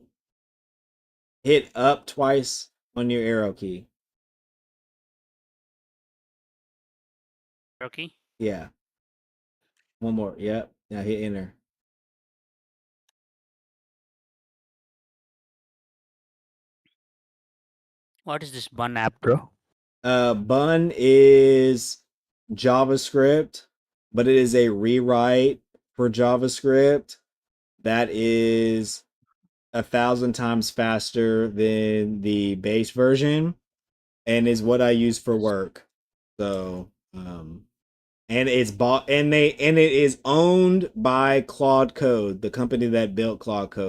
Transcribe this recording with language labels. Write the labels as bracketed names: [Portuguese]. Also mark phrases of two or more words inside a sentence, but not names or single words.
[English] Hit up twice on your arrow key. Okay. Yeah. One more. Yep. Now hit enter. What is this bun app, bro? Bun is JavaScript, but it is a rewrite for JavaScript that is 1,000 times faster than the base version and is what I use for work. So, and it's bought and it is owned by Claude Code, the company that built Claude Code.